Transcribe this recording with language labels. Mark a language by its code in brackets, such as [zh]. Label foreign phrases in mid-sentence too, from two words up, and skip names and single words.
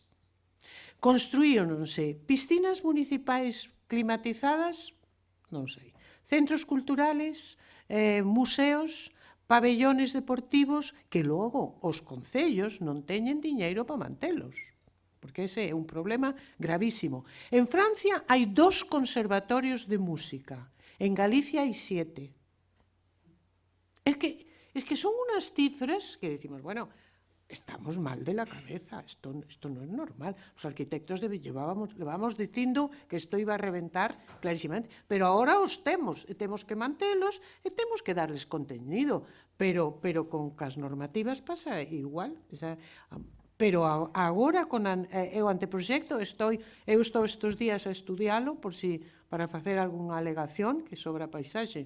[gl] Construíronse piscinas municipais climatizadas, non sei, [es] centros culturales, museos, pabellones deportivos, [gl] que logo os concellos non teñen diñeiro para mantelos, porque ese é un problema gravísimo. En Francia hai 2 conservatorios de música, en Galicia hai 7. [es] Es que son unas cifras que decimos, bueno, estamos mal de la cabeza, esto no es normal. Los arquitectos llevábamos [gl] dicindo que isto [es] iba a reventar clarísimamente, pero ahora [gl] os temos que mantelos e temos que [es] darles contenido, [gl] pero con as normativas pasa igual. Pero agora, con o anteproxecto, eu estou estes días a estudialo para facer algunha alegación que sobre a paisaxe.